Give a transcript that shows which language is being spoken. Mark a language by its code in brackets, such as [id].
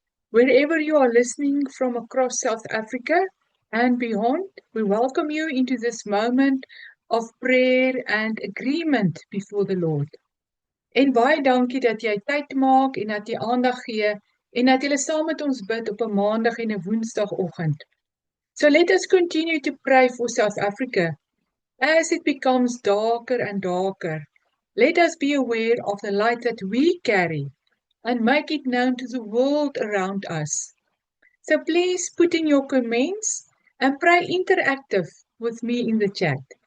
[en] Wherever you are listening from across South Africa and beyond, we welcome you into this moment of prayer and agreement before the Lord. [af] En baie dankie dat jy tyd maak en dat jy aandag gee en dat jy saam met ons bid op 'n maandag en 'n woensdagoggend. [en] So let us continue to pray for South Africa as it becomes darker and darker. Let us be aware of the light that we carry and make it known to the world around us. So please put in your comments and pray interactive with me in the chat.